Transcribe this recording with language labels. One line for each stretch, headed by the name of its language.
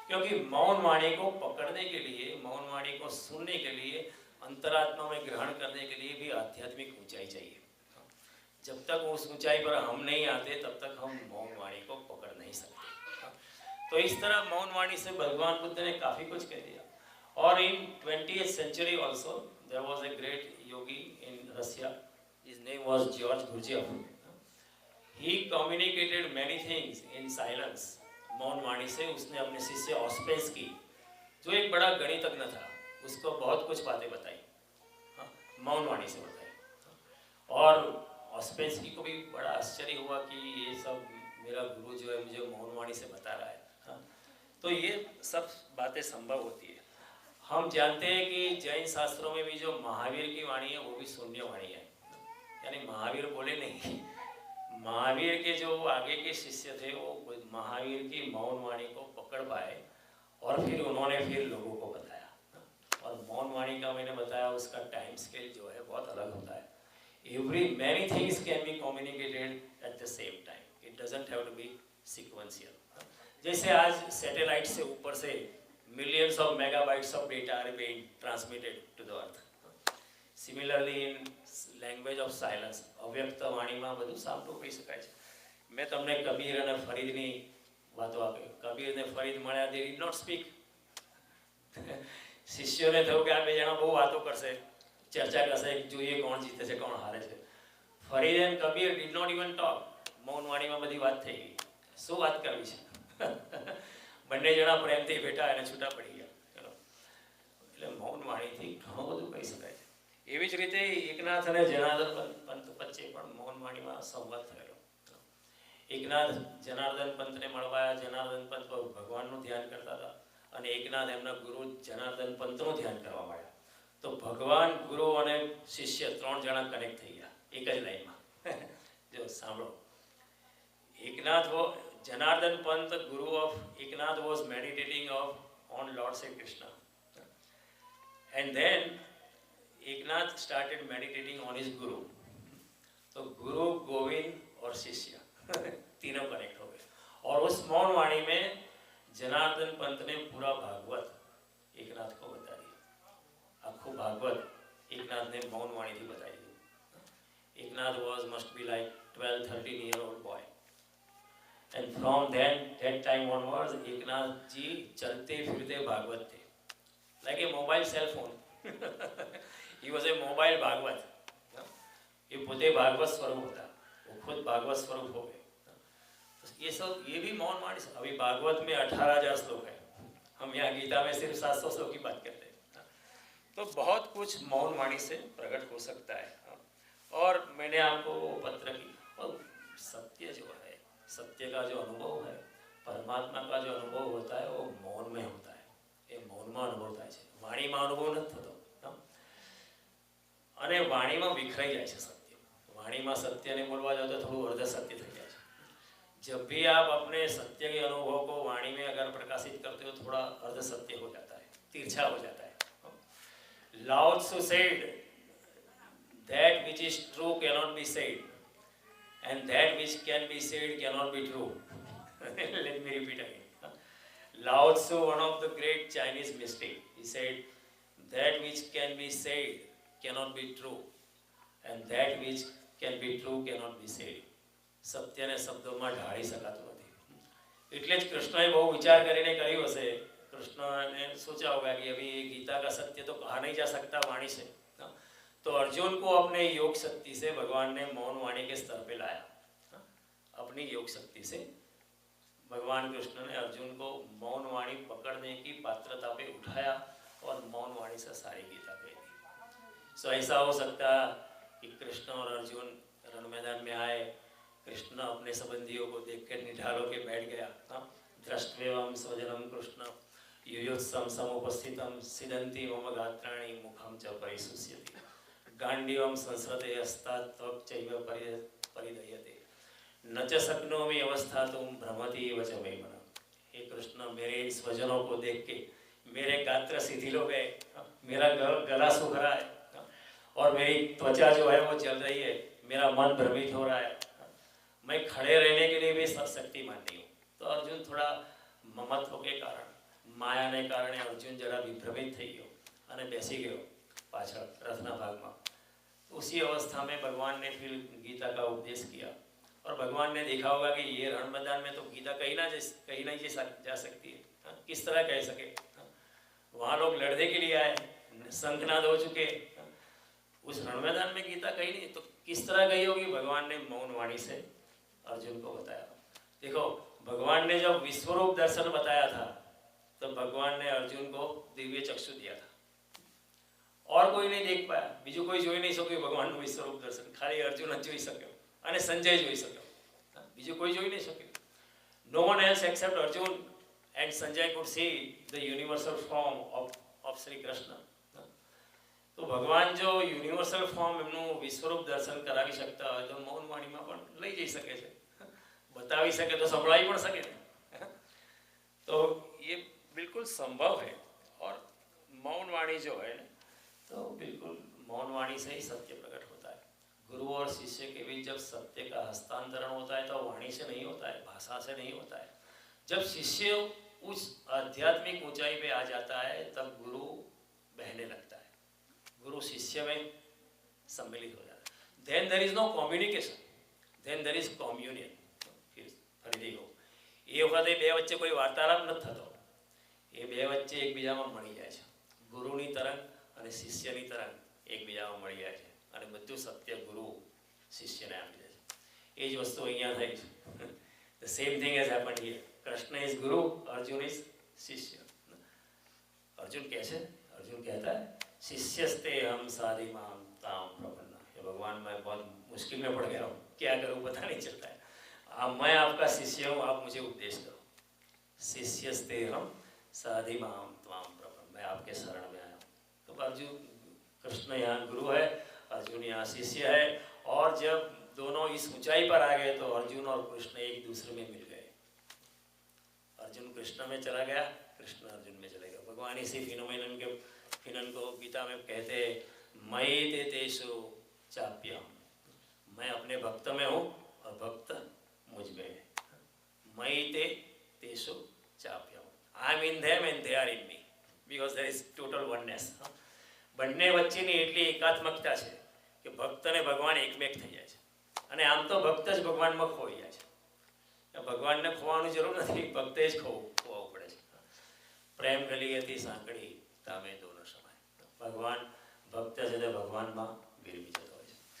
Hindi: क्योंकि मौन वाणी को पकड़ने के लिए, मौन वाणी को सुनने के लिए, अंतरात्मा में ग्रहण करने के लिए भी आध्यात्मिक ऊंचाई चाहिए। जब तक उस ऊंचाई पर हम नहीं आते तब तक हम मौन वाणी को पकड़ नहीं सकते। तो इस तरह मौन वाणी से भगवान बुद्ध ने काफ़ी कुछ कह दिया। और इन
English: 20th century also there was a great yogi in Russia. His name was George Gurdjieff. He communicated many things in silence.
Hindi: मौन वाणी से उसने अपने शिष्य ऑस्पेंस्की, जो एक बड़ा गणितज्ञ था, उसको बहुत कुछ बातें बताई, मौन वाणी से बताई। और ऑस्पेंस्की को भी बड़ा आश्चर्य हुआ कि ये सब मेरा गुरु जो है मुझे मौन वाणी से बता रहा है। तो ये सब बातें संभव होती है। हम जानते हैं कि जैन शास्त्रों में भी जो महावीर की वाणी है वो भी शून्य वाणी है, यानी महावीर बोले नहीं। महावीर के जो आगे के शिष्य थे वो महावीर की मौन वाणी को पकड़ पाए और फिर उन्होंने फिर लोगों को बताया। और मौन वाणी का मैंने बताया उसका टाइम स्केल जो है बहुत अलग होता है।
English: Many things can be communicated at the same time. It doesn't have to be sequential.
Hindi: जैसे आज सैटेलाइट से ऊपर से
English: millions of megabytes of data are being transmitted to the earth. Similarly in language of silence,
Gujarati: અવ્યક્ત વાણીમાં બધું સાંભળવું કહી શકાય છે। મેં તમને કબીર અને ફરીદની વાતો આપી। કબીર ને ફરીદ મળ્યા,
English: they did not speak.
Gujarati: શિષ્યોને થયું કે આ બે જણા બહુ વાતો કરશે, ચર્ચા કરશે, જોઈએ કોણ જીતે છે કોણ હારે છે।
English: Farid and Kabir did not even talk.
Gujarati: મૌન વાણીમાં બધી વાત થઈ ગઈ, શું વાત કરવી છે। બંને જણા પ્રેમથી બેઠા અને છૂટા પડી ગયા। એટલે મૌન વાણીથી ઘણું બધું કહી શકાય છે। એવી જ રીતે એકનાથ અને જનાર્દન પંત વચ્ચે પણ મૌન વાણીમાં સંવાદ થયેલો। એકનાથ જનાર્દન પંતને મળવા આવ્યા, જનાર્દન પંત ભગવાનનું ધ્યાન કરતા હતા અને એકનાથ એમના ગુરુ જનાર્દન પંતનું ધ્યાન કરવા માંડ્યા।
Hindi: तो भगवान गुरु और शिष्य 3 जना कनेक्ट
Gujarati: થઈ ગયા એક જ લાઈનમાં। જો સાંભળો, એકનાથ
Hindi: वो जनार्दन पंत गुरु of Eknath
English: was meditating on Lord Sri Krishna, and then Eknath started meditating on his guru।
Hindi: तो गुरु, गोविंद और शिष्य तीनों कनेक्ट हो गए। और उस मौन वाणी में जनार्दन पंत ने पूरा भागवत एकनाथ को बता दिया।
Gujarati: आखो भागवत एकनाथ ने मौन वाणी थी बताई दी।
English: Eknath must be like 12-13-year-old boy, and from that time onwards
Hindi: Eknath जी चलते फिरते भागवत थे,
English: like a mobile cell phone। he was a mobile Bhagavat.
Hindi: ये पोते भागवत स्वरूप होता, वो खुद भागवत स्वरूप हो गए। तो ये सब, ये भी मौन वाणी। अभी भागवत में 18,000 श्लोक है, हम यहाँ गीता में सिर्फ 700 श्लोक की बात करते हैं। तो बहुत कुछ मौन वाणी से प्रकट हो सकता है। और मैंने आपको पत्र की, और सत्य जो है, सत्य का जो अनुभव है, परमात्मा का जो अनुभव होता है वो मौन में होता है। ये मौन
Gujarati: મનમાં અનુભવ થાય છે, વાણીમાં અનુભવ નથી થતો. અને વાણીમાં વિખરાઈ જાય છે સત્ય. વાણીમાં સત્યને બોલવા જાઓ તો થોડું અર્ધ સત્ય થઈ જાય છે.
Hindi: जब भी आप अपने सत्य के अनुभव को वाणी में अगर प्रकाशित करते हो थोड़ा अर्ध सत्य हो जाता है, तिरछा हो जाता है.
English: Lao Tzu said, that which is true cannot be said, and that which can be said cannot be true. Let me repeat again. Lao Tzu, one of the great Chinese mystics, he said, that which can be said cannot be true, and that which can be true cannot be said.
Gujarati: સત્યને શબ્દોમાં ઢાળી શકાતું નથી. એટલે જ કૃષ્ણએ બહુ વિચાર કરીને કહ્યું હશે.
Hindi: कृष्ण ने सोचा होगा कि अभी गीता का सत्य तो कहा नहीं जा सकता वाणी से, तो अर्जुन को अपने योग शक्ति से भगवान ने मौन वाणी के स्तर पे लाया. अपनी योग शक्ति से भगवान कृष्ण ने अर्जुन को मौन वाणी पकड़ने की पात्रता पे उठाया और मौन वाणी से सारी गीता कही दी. सो ऐसा हो सकता कि कृष्ण और अर्जुन रण मैदान में आए, कृष्ण अपने संबंधियों को देखकर निढाल के बैठ गया.
Sanskrit: दृष्ट्वेवं स्वजनम कृष्ण युयुत्सम समुपस्थितम सिदंती मम गात्राणि मुखम च परिशुष्यति गांडीवम संस्रते हस्तात् त्वक् चैव परिदह्यते न च शक्नोमि अवस्थातुं भ्रमति एव च मे मनः.
Hindi: हे कृष्ण, मेरे स्वजनों को देख के मेरे गात्र शिथिल हो गए, मेरा गला सूख रहा है और मेरी त्वचा जो है वो जल रही है, मेरा मन भ्रमित हो रहा है, मैं खड़े रहने के लिए भी शक्तिमान नहीं हूँ. तो अर्जुन थोड़ा ममत्व के कारण, मायाने
Gujarati: કારણે અર્જુન જરા વિભ્રમિત થઈ ગયો અને બેસી ગયો પાછળ રથના ભાગમાં.
Hindi: उसी अवस्था में भगवान ने फिर गीता का उपदेश किया और भगवान ने देखा होगा कि ये रण मैदान में तो गीता कहीं नहीं जा सकती है. किस तरह कह सके? वहाँ लोग लड़ने के लिए आए, शंखनाद हो चुके, उस रण मैदान में गीता कहीं नहीं, तो किस तरह कही होगी? भगवान ने मौन वाणी से अर्जुन को बताया. देखो, भगवान ने जब विश्वरूप दर्शन बताया था तो भगवान ने अर्जुन को दिव्य चक्षु दिया था और कोई नहीं देख पाया,
Gujarati: बीजू कोई જોઈ नहीं શક્યું ભગવાનનું વિશ્વરૂપ દર્શન. ખાલી અર્જુન જ જોઈ શક્યો અને સંજય જોઈ શક્યો, બીજું કોઈ જોઈ નહીં શક્યું.
English: No one else except Arjun and Sanjay could see the universal form of Sri Krishna.
Gujarati: તો ભગવાન જો યુનિવર્સલ ફોર્મ એમનું વિશ્વરૂપ દર્શન કરાવી શકતા હોય તો મૌન વાણીમાં પણ લઈ જઈ શકે છે, बतावी सके तो संभळाई पण सके.
Hindi: तो ये बिल्कुल संभव है. और मौन वाणी जो है तो बिल्कुल मौन वाणी से ही सत्य प्रकट होता है. गुरु और शिष्य के बीच जब सत्य का हस्तांतरण होता है तो वाणी से नहीं होता है, भाषा से नहीं होता है. जब शिष्य उस आध्यात्मिक ऊंचाई पे आ जाता है तब गुरु बहने लगता है, गुरु शिष्य में सम्मिलित हो जाता है.
English: Then there is no communication, then there is communion.
Gujarati: ફરીથી કહું, એ વખતે બે વચ્ચે કોઈ વાર્તાલાપ નથી થતો, એ બે વચ્ચે એકબીજામાં મળી જાય છે. ગુરુની તરંગ અને શિષ્યની તરંગ એકબીજામાં મળી જાય છે અને બધું સત્ય ગુરુ શિષ્યને આપી દે છે. એ જ વસ્તુ અહીંયા થઈ છે.
English: The same thing has happened here.
Gujarati: Krishna is ગુરુ, અર્જુન is શિષ્ય. અર્જુન કહે છે, અર્જુન કહેતા है
Sanskrit: शिष्यस्ते हम साधि माम ताम प्रपन्ना.
Hindi: ये भगवान मैं बहुत मुश्किल में पड़ गया हूँ, क्या करूँ पता नहीं चलता है. मैं आपका शिष्य हूँ, आप मुझे उपदेश करो.
Sanskrit: शिष्यस्ते हम साधि माम त्वाम प्रपन्न,
Hindi: मैं आपके शरण में आया हूँ. तो अर्जुन, कृष्ण यहाँ गुरु है, अर्जुन यहाँ शिष्य है. और जब दोनों इस ऊंचाई पर आ गए तो अर्जुन और कृष्ण एक दूसरे में मिल गए. अर्जुन कृष्ण में चला गया, कृष्ण अर्जुन में चले गए. भगवान इसी फिनन को गीता में कहते
Sanskrit: मयि ते तेषु चाप्यहम्,
Hindi: मैं अपने भक्त में हूँ और भक्त मुझ में है.
Sanskrit: मयि ते तेषु चाप्यहम्,
English: I am in them and they are in me, because there is total oneness.
Gujarati: બંને વચ્ચેની એટલી એકાત્મકતા છે કે ભક્ત અને ભગવાન એકમેક થઈ જાય છે. અને આમ તો ભક્ત જ ભગવાનમાં ખોઈ જાય છે. ભગવાનને ખોવાની જરૂર નથી, ભક્તે જ ખોવાવું પડે છે.
Hindi: પ્રેમ ગલી હતી સાંકળી તામે દોનો સમાય.
Gujarati: ભગવાન ભક્ત છે તો ભગવાનમાં વિરમી જતો હોય છે.